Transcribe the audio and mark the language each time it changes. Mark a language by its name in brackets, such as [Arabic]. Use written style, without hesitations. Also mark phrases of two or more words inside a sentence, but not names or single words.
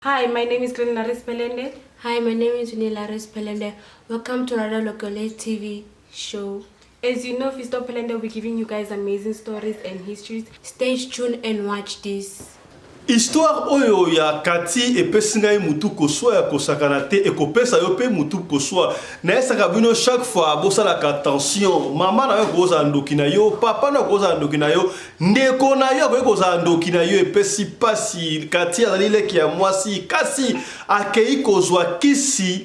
[English] Hi, my name is Glenn Laris Pelende. Hi, my name is Uni Laris Pelende. Welcome to another Locale TV show. As you know, Fisto Pelende will be giving you guys amazing stories and histories. Stay tuned and watch this. [Lingala] Histoire oyo ya Kati epesi ngai mutu koswa ya kosakana te ekopesa yo pe mutu koswa na esaka bino [French] chaque fois [Lingala] bosalaka attention mama na yo koza ndoki na yo papa na koza ndoki na yo ndeko na yo koza ndoki na yo epesi pasi Kati azali leki ya mwasi kasi akei kozwa kisi